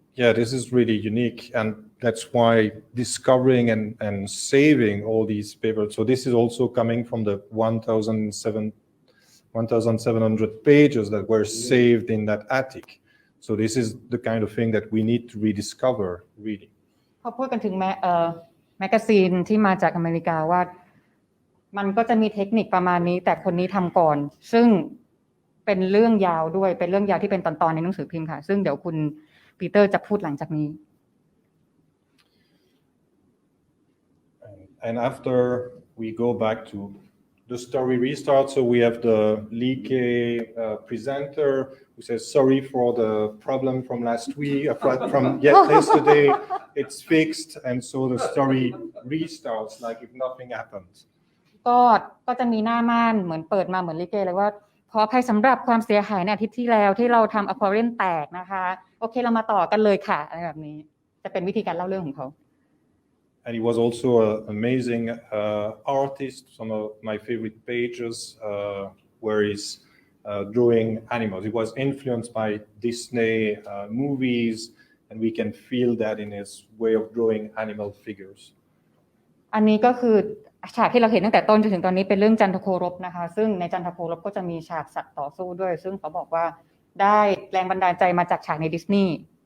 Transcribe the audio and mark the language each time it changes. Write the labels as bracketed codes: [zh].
[en] Yeah, this is really unique, and that's why discovering and saving all these papers. So this is also coming from the 1,700 pages that were saved in that attic. So this is the kind of thing that we need to rediscover, really. [th] พอพูดกันถึงแมกกาซีนที่มาจากอเมริกาว่ามันก็จะมีเทคนิคประมาณนี้แต่คนนี้ทำก่อนซึ่งเป็นเรื่องยาวด้วยเป็นเรื่องยาวที่เป็นตอนๆในหนังสือพิมพ์ค่ะซึ่งเดี๋ยวคุณปีเตอร์จะพูดหลังจากนี้ [en] And after we go back to the story restart, so we have the Lee K presenter who says sorry for the problem from last week, from yesterday, it's fixed, and so the story restarts like if nothing happened. [th] ก็จะมีหน้าม่านเหมือนเปิดมาเหมือนลิเกเลยว่าขออภัยสำหรับความเสียหายในอาทิตย์ที่แล้วที่เราทำอควาเรียมแตกนะคะโอเคเรามาต่อกันเลยค่ะอะไรแบบนี้จะเป็นวิธีการเล่าเรื่องของเขา [en] And he was also an amazing artist. Some of my favorite pages where he's drawing animals. He was influenced by Disney movies, and we can feel that in his way of drawing animal figures. [th] อันนี้ก็คือฉากที่เราเห็นตั้งแต่ต้นจนถึงตอนนี้เป็นเรื่องจันทโครบนะคะซึ่งในจันทโครบก็จะมีฉากสัตว์ต่อสู้ด้วยซึ่งเขาบอกว่าได้แรงบันดาลใจมาจากฉากในดิสนีย์